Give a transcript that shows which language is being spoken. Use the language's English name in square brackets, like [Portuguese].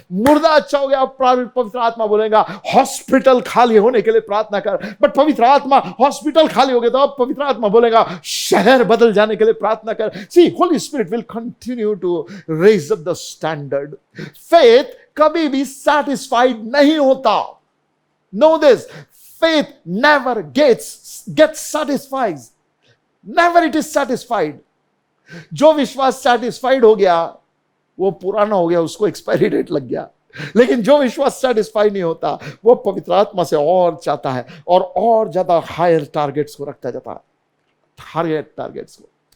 [Hindi] मुर्दा अच्छा हो गया, अब पवित्र आत्मा बोलेगा हॉस्पिटल खाली होने के लिए प्रार्थना कर। बट पवित्र आत्मा हॉस्पिटल खाली हो गया तो अब पवित्र आत्मा बोलेगा शहर बदल जाने के लिए प्रार्थना कर। [English] See, holy spirit will continue to raise up the standard. [Hindi] Faith कभी भी सैटिस्फाइड नहीं होता। [English] Know this, faith never gets satisfied. Never it is satisfied. [Hindi] जो विश्वास satisfied हो गया वो पुराना हो गया, उसको एक्सपायरी डेट लग गया। लेकिन जो विश्वास सेटिस्फाई नहीं होता वो पवित्र आत्मा से और चाहता है और ज्यादा हायर टारगेट्स को रखता जाता है, हायर टारगेट्स को।